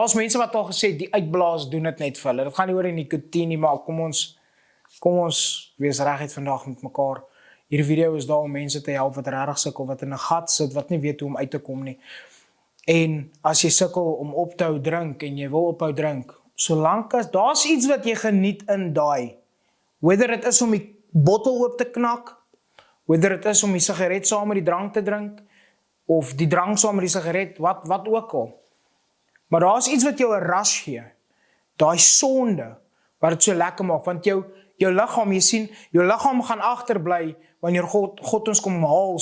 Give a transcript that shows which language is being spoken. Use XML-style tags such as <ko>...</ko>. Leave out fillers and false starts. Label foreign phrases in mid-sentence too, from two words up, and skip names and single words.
<af>Daar's mense wat al gesê die uitblaas doen dit net vir hulle. Dit gaan nie oor die nikotien nie, maar kom ons wees reguit vandag met mekaar. Hierdie video is daar om mense te help wat regtig sukkel, wat in 'n gat sit, wat nie weet hoe om uit te kom nie. En as jy sukkel om op te hou drink en jy wil ophou drink, solank as daar's iets wat jy geniet in daai,</af> <en>whether it is</en> <af>om die bottel oop te knak,</af> <en>whether it is</en> <af>om die sigaret saam met die drank te drink, of die drank saam met die sigaret, wat ook al. Maar daar's iets wat jou 'n rush gee. Daai sonde wat dit so lekker maak, want jou liggaam, jy sien, jou liggaam gaan agterbly wanneer God ons kom haal.</af>